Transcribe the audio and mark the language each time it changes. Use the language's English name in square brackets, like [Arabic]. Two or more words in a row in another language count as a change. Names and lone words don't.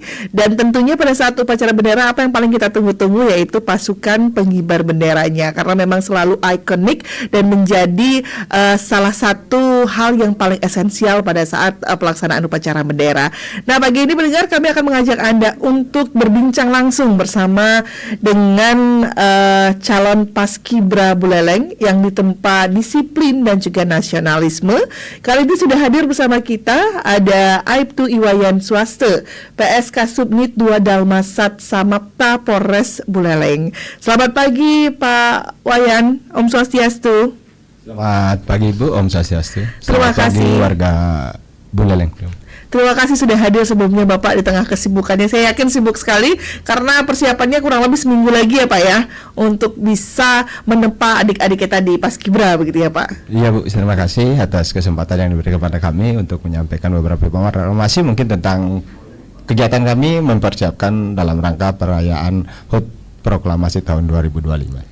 [Indonesian] Dan tentunya pada saat upacara bendera, apa yang paling kita tunggu-tunggu yaitu pasukan pengibar benderanya, karena memang selalu ikonik dan menjadi salah satu hal yang paling esensial pada saat pelaksanaan upacara bendera. Nah, pagi ini pendengar, kami akan mengajak Anda untuk berbincang langsung bersama dengan calon Paskibra Buleleng yang ditempa disiplin dan juga nasionalisme. Kali ini sudah hadir bersama kita ada Aibtu Iwayan Swaste, PSK Subnit 2 Dalmasat Samapta Polres Buleleng. Selamat pagi Pak Wayan, Om Swastiastu. Selamat pagi Bu, Om Swastiastu. Terima kasih pagi warga Buleleng. Terima kasih sudah hadir sebelumnya Bapak di tengah kesibukannya. Saya yakin sibuk sekali karena persiapannya kurang lebih seminggu lagi ya Pak ya, untuk bisa menempa adik-adik kita di Paskibra, begitu ya Pak? Iya Bu, terima kasih atas kesempatan yang diberikan kepada kami untuk menyampaikan beberapa informasi mungkin tentang kegiatan kami mempersiapkan dalam rangka perayaan HUT Proklamasi tahun 2025.